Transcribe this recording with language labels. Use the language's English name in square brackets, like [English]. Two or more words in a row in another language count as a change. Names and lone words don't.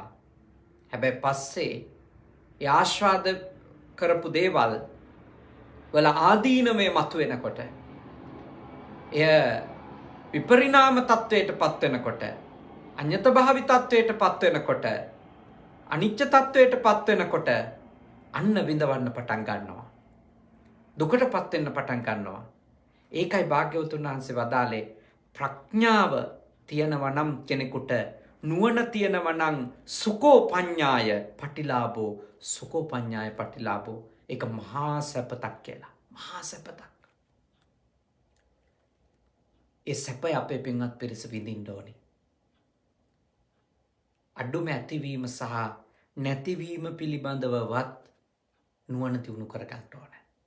[Sinhala] හැබැයි පස්සේ ඒ ආස්වාද කරපු දේවල් වල ආදීනමය මතුවෙනකොට, එය විපරිණාම තත්වයට පත් වෙනකොට, අඤ්ඤත භාවි තත්වයට පත් වෙනකොට, අනිච්ච තත්වයට පත් වෙනකොට අන්න විඳවන්න පටන් ගන්නවා. දුකට පත් වෙන්න පටන් ගන්නවා. ඒකයි භාග්‍යවතුන් වහන්සේ වදාළේ ප්‍රඥාව තියෙනවා නම් කෙනෙකුට, නුවණ තියෙනවා නම් [Pali] සුකෝ පඤ්ඤාය පටිලාභෝ, සුකෝ පඤ්ඤාය පටිලාභෝ. [Sinhala] ඒක මහා සැපතක් කියලා. මහා සැපතක්. ඒ සැපය අපේ පින්වත් පිරිස විඳින්න ඕනේ. අඩුම ඇතිවීම සහ නැතිවීම පිළිබඳවවත් නුවණ දිනු කර ගන්න ඕනේ.